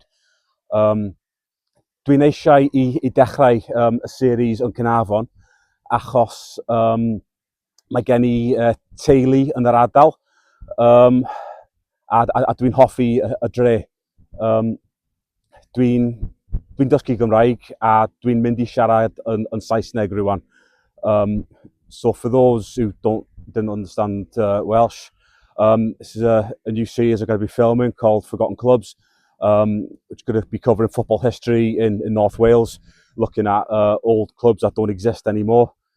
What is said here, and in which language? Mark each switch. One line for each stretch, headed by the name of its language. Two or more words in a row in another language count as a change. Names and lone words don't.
Welsh: Dwi'n eisiau i dechrau y series yn Caernarfon achos mae gen i teulu yn yr ardal a dwi'n hoffi y dre. Dwi'n dysgu Gymraeg a dwi'n mynd i siarad yn Saesneg rwan.
English: So for those who didn't understand Welsh, this is a new series I'm going to be filming called Forgotten Clubs, which is going to be covering football history in North Wales, looking at old clubs that don't exist anymore.